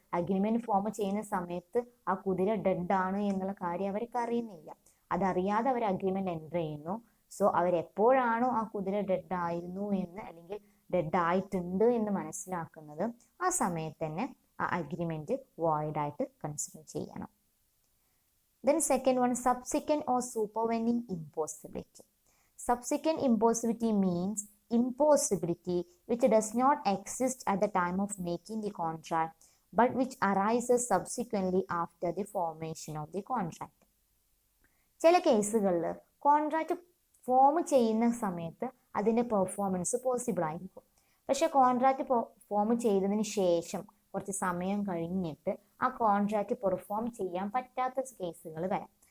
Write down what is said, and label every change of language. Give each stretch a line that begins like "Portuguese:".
Malayalam: Agreement form ചെയ്യുന്ന സമയത്ത് ആ കുതിര ഡെഡ് ആണ് എന്നുള്ള കാര്യം അവർക്ക് അറിയുന്നില്ല. അതറിയാതെ അവർ അഗ്രിമെന്റ് എൻ്റർ ചെയ്യുന്നു. സോ അവരെപ്പോഴാണോ ആ കുതിര ഡെഡ് ആയിരുന്നു എന്ന് അല്ലെങ്കിൽ ഡെഡ് ആയിട്ടുണ്ട് എന്ന് മനസ്സിലാക്കുന്നത് ആ സമയത്ത് തന്നെ ആ അഗ്രിമെന്റ് വോയിഡ് ആയിട്ട് കൺസിഡർ ചെയ്യണം.
English: Then second one, subsequent or supervening impossibility. Subsequent impossibility means impossibility which does not exist at the time of making the contract but which arises subsequently after the formation of the contract.
Malayalam: ചില കേസുകളിൽ contract form ചെയ്യുന്ന സമയത്ത് അതിൻ്റെ performance possible ആയിരിക്കും. പക്ഷെ contract form ചെയ്തതിന് ശേഷം കുറച്ച് സമയം കഴിഞ്ഞിട്ട് ആ കോൺട്രാക്റ്റ് പെർഫോം ചെയ്യാൻ പറ്റാത്ത കേസുകൾ വരാം.